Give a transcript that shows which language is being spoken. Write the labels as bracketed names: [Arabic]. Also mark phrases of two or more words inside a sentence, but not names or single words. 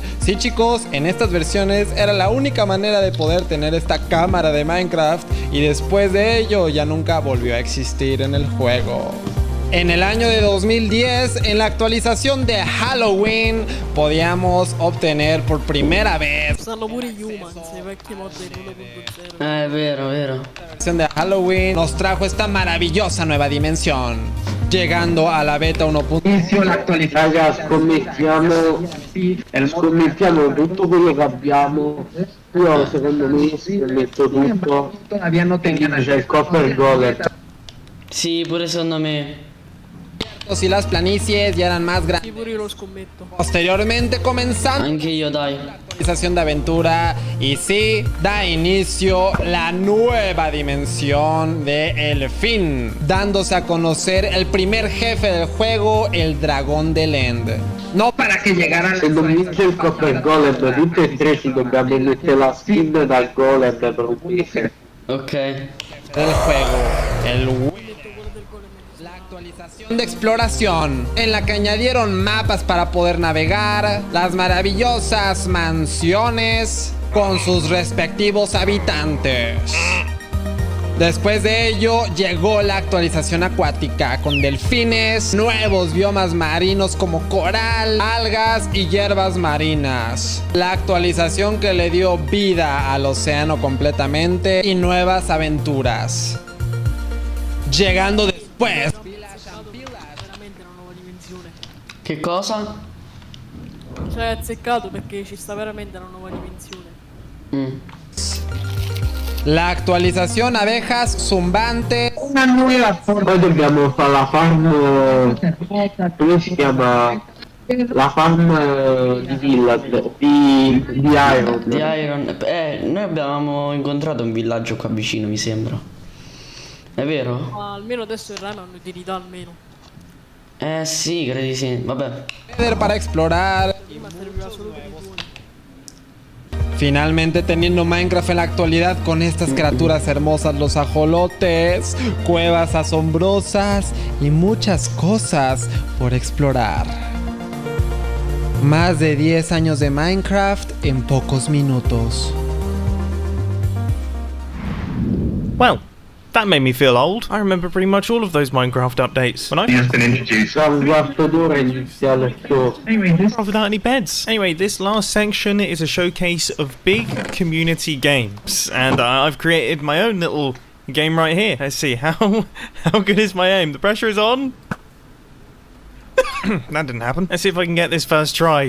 [Spanish] Sí, chicos, en estas versiones era la única manera de poder tener esta cámara de Minecraft, y después de ello ya nunca volvió a existir en el juego. En el año de 2010, en la actualización de Halloween, podíamos obtener por primera vez [Italian] È vero, vero. [Spanish] La versión de Halloween nos trajo esta maravillosa nueva dimensión. llegando a la beta 1.0. [Italian] Raga, scommettiamo tutto quello che abbiamo. Io secondo me scommetto tutto. C'è il [English] copper golem. [Italian] Sì, pure secondo me. [Spanish] Si las planicies ya eran más grandes. [Italian] Sì, pure io lo scommetto. [Spanish] Posteriormente comenzando [Italian] Anche io, dai. [Spanish] la actualización de aventura y sí, da inicio la nueva dimensión de El Fin, dándose a conocer el primer jefe del juego, el dragón del End. No para que llegara [Italian] Se non vince il [English] copper golem, [Italian] tutte e tre ci dobbiamo mettere la skin dal golem per un mese. Ok. [Spanish] del juego, la actualización de exploración, en la que añadieron mapas para poder navegar, las maravillosas mansiones con sus respectivos habitantes. Después de ello llegó la actualización acuática con delfines, nuevos biomas marinos como coral, algas y hierbas marinas. La actualización que le dio vida al océano completamente y nuevas aventuras. Llegando después. [Italian] Veramente una nuova dimensione. Che cosa? Cioè, è azzeccato perché ci sta veramente una nuova dimensione. [Spanish] La actualización abejas zumbantes. [Italian] Una nuova forma. Poi dobbiamo fare la farm. Come si chiama? La farm di Village. Di Iron. Di Iron. Noi avevamo incontrato un villaggio qua vicino, mi sembra. È vero? Ma almeno adesso il rame hanno utilità almeno. Sì, credo di sì. Vabbè. [Spanish] Para explorar. [Italian] Prima serviva solo per i buoni. [Spanish] Finalmente teniendo Minecraft en la actualidad con estas criaturas hermosas, los ajolotes, cuevas asombrosas y muchas cosas por explorar. Más de 10 años de Minecraft en pocos minutos. [English] Well, that made me feel old. I remember pretty much all of those Minecraft updates. When I Has been introduced. [Italian] Un quarto d'ora iniziale il show. [English] without any beds. Anyway, this last section is a showcase of big community games, and I've created my own little game right here. Let's see how good is my aim. The pressure is on. That didn't happen. Let's see if I can get this first try.